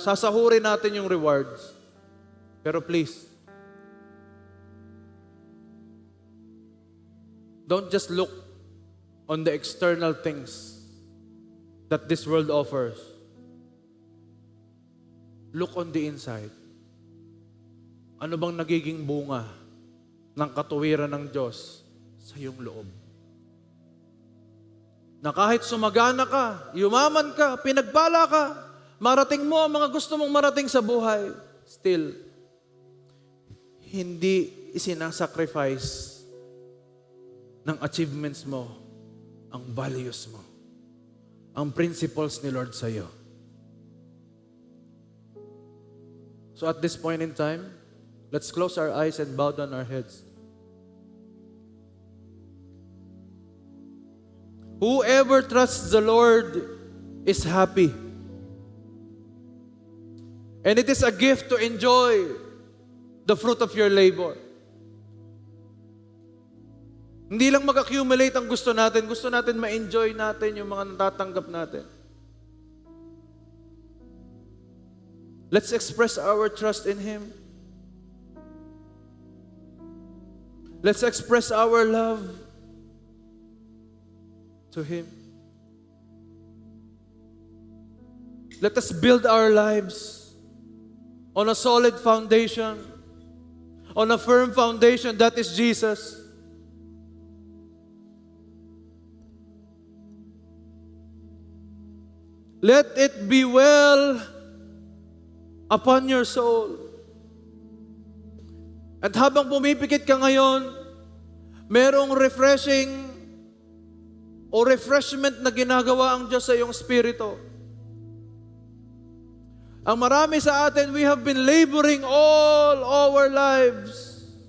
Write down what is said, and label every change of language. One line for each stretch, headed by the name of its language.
Filipino: Sasahurin natin yung rewards.
English: Pero please, don't just look on the external things that this world offers. Look on the inside.
Filipino: Ano bang nagiging bunga ng katuwiran ng Diyos sa iyong loob? Na kahit sumagana ka, yumaman ka, pinagpala ka, marating mo ang mga gusto mong marating sa buhay, still, hindi isinasacrifice ng achievements mo ang values mo, ang principles ni Lord sa iyo.
English: So at this point in time, let's close our eyes and bow down our heads. Whoever trusts the Lord is happy. And it is a gift to enjoy the fruit of your labor.
Filipino: Hindi lang mag-accumulate ang gusto natin ma-enjoy natin yung mga natatanggap natin.
English: Let's express our trust in Him. Let's express our love to Him. Let us build our lives on a solid foundation, on a firm foundation that is Jesus. Let it be well upon your soul.
Filipino: At habang pumipikit ka ngayon, merong refreshing o refreshment na ginagawa ang Diyos sa iyong spirito. Ang marami sa atin,
English: we have been laboring all our lives.